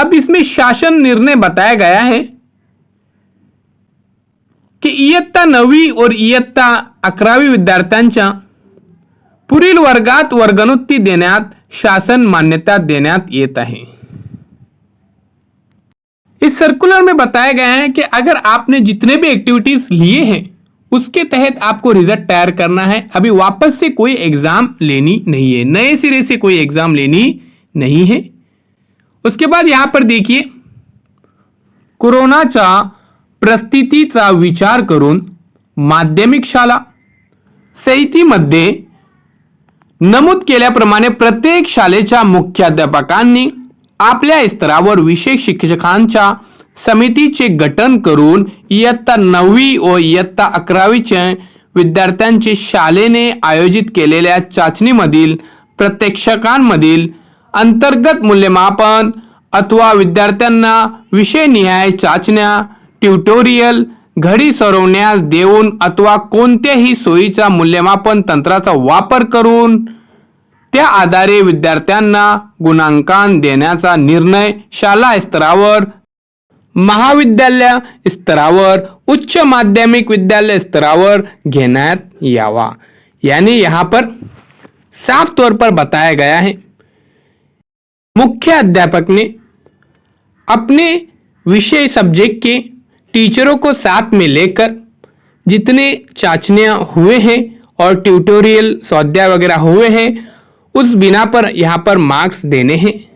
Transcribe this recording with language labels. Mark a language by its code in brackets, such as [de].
[hi] अब इसमें शासन निर्णय बताया गया है कि [mr] इयत्ता 9वी और इयत्ता 11वी विद्यार्थ्यांच्या पुढील वर्गात वर्गोन्नती देण्यात शासन मान्यता देण्यात येत आहे। [hi] इस सर्कुलर में बताया गया है कि अगर आपने जितने भी एक्टिविटीज लिए हैं उसके तहत आपको रिजल्ट तैयार करना है। अभी वापस से कोई एग्जाम लेनी नहीं है, नए सिरे से कोई एग्जाम लेनी नहीं है। उसके बाद यहां पर देखिए, [mr] कोरोनाच्या परिस्थितीचा विचार करून माध्यमिक शाळा संहितेमध्ये नमूद केल्याप्रमाणे प्रत्येक शाळेच्या मुख्याध्यापकांनी आपल्या स्तरावर विशेष शिक्षकांच्या समितीचे गठन करून इयत्ता 9वी व इयत्ता 11वीच्या विद्यार्थ्यांचे शाळेने आयोजित केलेल्या चाचणीमधील प्रत्यक्षकांमधील अंतर्गत मूल्यमापन अथवा विद्यार्थ्यांना विषयनिहाय चाचण्या, ट्युटोरियल, घडी सरवण्यास देऊन अथवा कोणत्याही सोयीचा मूल्यमापन तंत्राचा वापर करून त्या आधारे विद्यार्थ्यांना गुणांकन देण्याचा निर्णय शाळा स्तरावर, महाविद्यालय स्तरावर, उच्च माध्यमिक विद्यालय स्तरावर घेण्यात यावा। [hi] यानी यहाँ पर साफ तौर पर बताया गया है मुख्य अध्यापक ने अपने विषय सब्जेक्ट के टीचरों को साथ में लेकर जितने चाचनियां हुए हैं और ट्यूटोरियल स्वाध्याय वगैरह हुए हैं उस बिना पर यहाँ पर मार्क्स देने हैं।